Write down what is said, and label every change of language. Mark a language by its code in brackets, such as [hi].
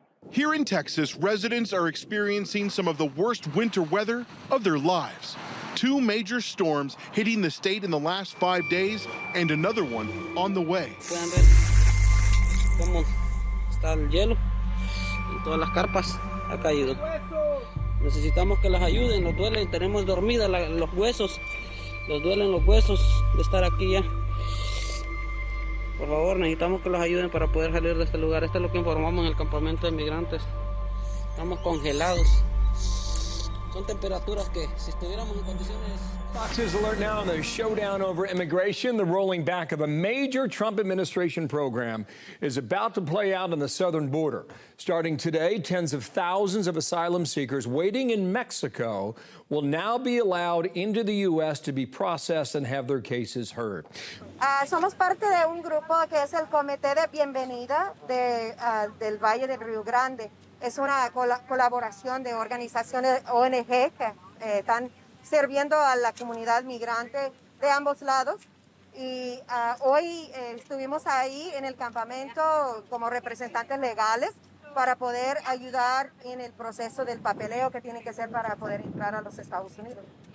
[en] Here in Texas, residents are experiencing some of the worst winter weather of their lives. 2 major storms hitting the state in the last 5 days and another one on the way. [es] Pueden ver cómo está el hielo en todas las carpas, ha caído. Necesitamos que las ayuden, nos duelen, tenemos dormidas los huesos, nos duelen los huesos de estar aquí ya. Por favor, necesitamos que los ayuden para poder salir de este lugar. Esto es lo que informamos en el campamento de migrantes. Estamos congelados. Son temperaturas que si estuviéramos en condiciones. [en] Fox News alert now on the showdown over immigration. The rolling back of a major Trump administration program is about to play out on the southern border. Starting today, tens of thousands of asylum seekers waiting in Mexico will now be allowed into the U.S. to be processed and have their cases heard. [es] Somos parte de un grupo que es el Comité de Bienvenida del Valle del Río Grande. Es una colaboración de organizaciones ONG que están sirviendo a la comunidad migrante de ambos lados. Y hoy estuvimos ahí en el campamento como representantes legales para poder ayudar en el proceso del papeleo que tiene que ser para poder entrar a los Estados Unidos.